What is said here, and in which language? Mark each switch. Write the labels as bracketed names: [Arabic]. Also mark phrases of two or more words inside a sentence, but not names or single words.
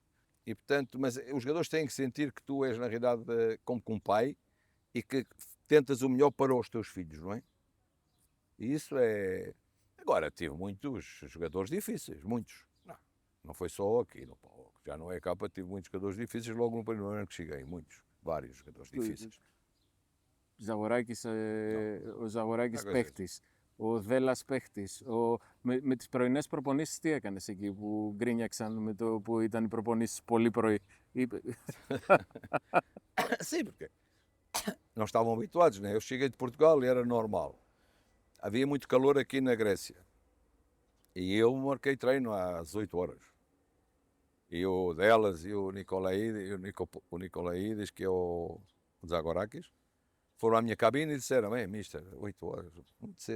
[Portuguese] E portanto, mas os jogadores têm que sentir que tu és na realidade como um pai e que tentas o melhor para os teus filhos, não é? E isso é... Agora, tive muitos jogadores difíceis, muitos. Não foi só aqui, no Paulo, já não é capa, tive muitos jogadores difíceis logo no primeiro ano que cheguei, vários jogadores difíceis. [Greek] Ο Ζαγοράκης παίχτης, ο Δέλλας παίχτης. Με τις πρωινές προπονήσεις τι έκανες εκεί που γκρίνιαξαν με το που ήταν οι προπονήσεις πολύ πρωί? [Portuguese] Sim, porque não estavam habituados, né? Eu cheguei de Portugal e era normal. Havia muito calor aqui na Grécia. E eu marquei treino às 8 horas. E o Delas e o Nicolaídes, que é o Zagorakis, foram à minha cabine e disseram: mister, 8 horas, muito cedo.